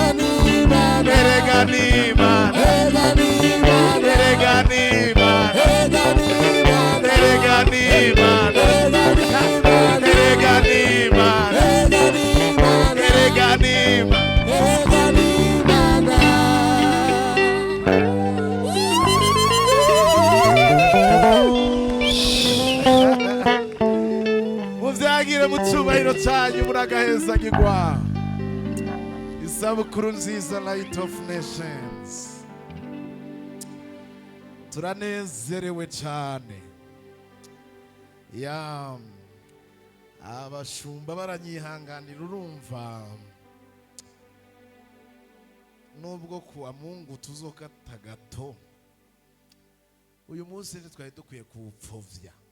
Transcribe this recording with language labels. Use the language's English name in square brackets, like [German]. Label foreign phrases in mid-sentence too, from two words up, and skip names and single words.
[Rundi] ni Imana erega ni Imana erega ni Imana erega ni Imana erega ni Imana erega ni Imana erega ni Imana nimwigire mu cyubahiro cyanyu muragahezagirwa. Isabukuru nziza Light of Nations. Turanezerewe cyane. Abashumba baranyihanganira, urumva nubwo [Swahili] kuwa Mungu [Rundi] tuzokata gato, uyu munsi ntitwari dukwiye kuwupfovya.